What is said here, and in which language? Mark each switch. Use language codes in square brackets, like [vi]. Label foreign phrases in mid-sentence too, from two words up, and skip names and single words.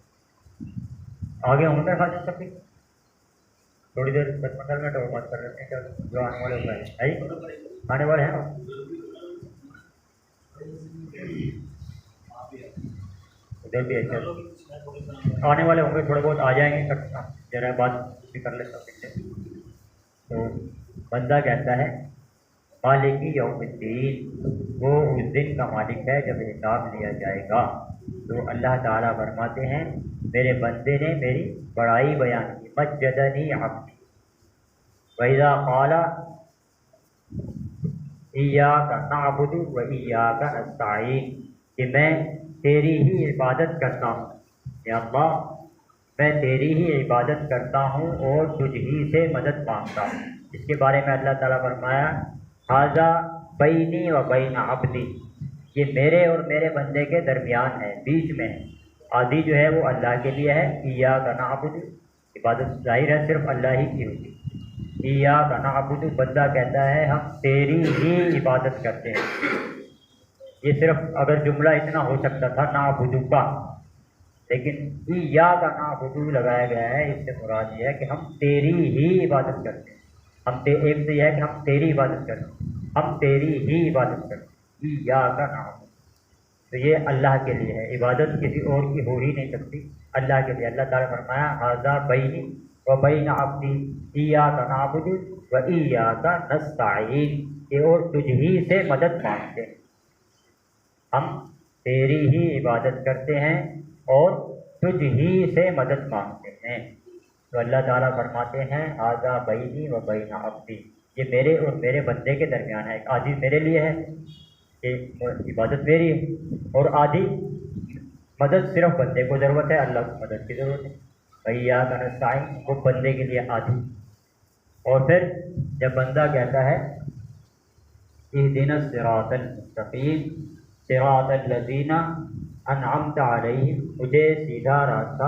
[ur] آگے ہوں گے خاص سب تھوڑی دیر 10-15 منٹ اور بات کر لیتے ہیں، کیا جو آنے والے ہوئے ہیں آنے والے ہیں ادھر بھی اچھا آنے والے ہوں گے، تھوڑے بہت آ جائیں گے، ذرا بات بھی کر لیتا ہوں۔ تو بندہ کہتا ہے [ar] مالک یوم الدین، [ur] وہ اس دن کا مالک ہے جب حساب لیا جائے گا۔ تو اللہ تعالیٰ فرماتے ہیں میرے بندے نے میری بڑائی بیان کی، [ar] مجدنی عبدی وَإِذَا قَالَ إِيَّاكَ نَعْبُدُ وَإِيَّاكَ نَسْتَعِينُ، [ur] کہ میں تیری ہی عبادت کرتا ہوں، یا اللہ میں تیری ہی عبادت کرتا ہوں اور تجھ ہی سے مدد مانگتا ہوں۔ اس کے بارے میں اللہ تعالیٰ فرمایا [ar] ھذا بینی و بین عبدی، [ur] یہ میرے اور میرے بندے کے درمیان ہے، بیچ میں ہے۔ آدھی جو ہے وہ اللہ کے لیے ہے، [ar] ایاک نعبد، [ur] عبادت ظاہر ہے صرف اللہ ہی کی ہوگی۔ [ar] ایاک نعبد، [ur] بندہ کہتا ہے ہم تیری ہی عبادت کرتے ہیں۔ یہ صرف اگر جملہ اتنا ہو سکتا تھا نعبد کا، لیکن [ar] ایاک نعبد [ur] لگایا گیا ہے، اس سے مراد یہ ہے کہ ہم تیری ہی عبادت کرتے ہیں۔ ایک تو یہ ہے کہ ہم تیری عبادت کرتے ہیں، ہم تیری ہی عبادت کرتے ہیں، [ar] ایاک نعبد، [ur] تو یہ اللہ کے لیے ہے، عبادت کسی اور کی ہو ہی نہیں سکتی، اللہ کے لیے۔ اللہ تعالیٰ فرمایا [ar] ھذا بینی و بین عبدی ایاک نعبد و ایاک نستعین، [ur] کہ اور تجھ ہی سے مدد مانگتے ہیں، ہم تیری ہی عبادت کرتے ہیں اور تجھ ہی سے مدد مانگتے ہیں۔ تو اللہ تعالیٰ فرماتے ہیں [ar] ھذا بینی و بین عبدی، [ur] یہ میرے اور میرے بندے کے درمیان ہے، ایک آدھی میرے لیے ہے کہ عبادت میری ہے، اور آدھی مدد صرف بندے کو ضرورت ہے، اللہ کو مدد کی ضرورت ہے۔ [ar] ایاک نستعین، [ur] وہ بندے کے لیے آدھی۔ اور پھر جب بندہ کہتا ہے [ar] اہدنا الصراط المستقیم صراط الذین انعمت علیہم، [ur] مجھے سیدھا راستہ